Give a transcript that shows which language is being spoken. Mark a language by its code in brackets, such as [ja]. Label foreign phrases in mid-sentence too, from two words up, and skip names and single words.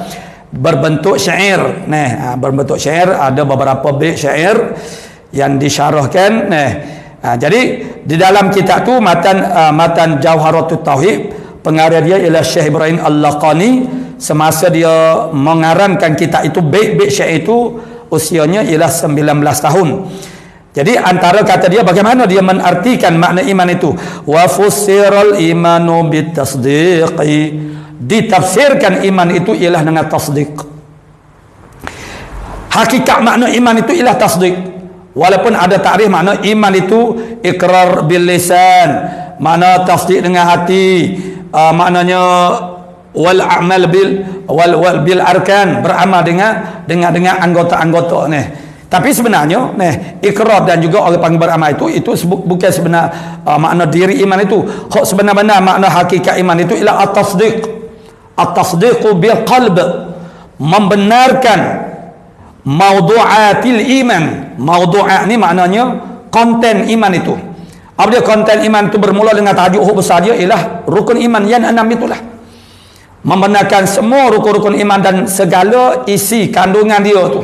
[ms] Berbentuk syair. Berbentuk syair, ada beberapa bait syair yang disyarahkan. Jadi di dalam kitab tu matan Jawharatut Tauhid, pengarang dia ialah Syekh Ibrahim Al-Laqani. Semasa dia mengarangkan kitab itu, bait-bait syair itu usianya ialah 19 tahun. Jadi antara kata dia, bagaimana dia menartikan makna iman itu, [ar] وفسر الإيمان بالتصديق, [ms] ditafsirkan iman itu ialah dengan tasdiq. Hakikat makna iman itu ialah tasdiq. Walaupun ada takrif makna iman itu [ar] إقرار باللسان, [ms] makna tasdik dengan hati, maknanya [ar] والعمل بالأركان, [ms] beramal dengan anggota-anggota ni. Tapi sebenarnya ikrar dan juga orang panggil beramal itu bukan sebenar makna diri iman itu. Hak sebenar-benar makna hakikat iman itu ialah at-tasdiq. [ar] التصديق بالقلب, [ms] membenarkan [ar] موضوعات الإيمان. [ms] Maudu'at ni maknanya konten iman itu. Apa dia konten iman itu? Bermula dengan tajuk besar dia ialah rukun iman yang 6 itulah. Membenarkan semua rukun-rukun iman dan segala isi kandungan dia tu.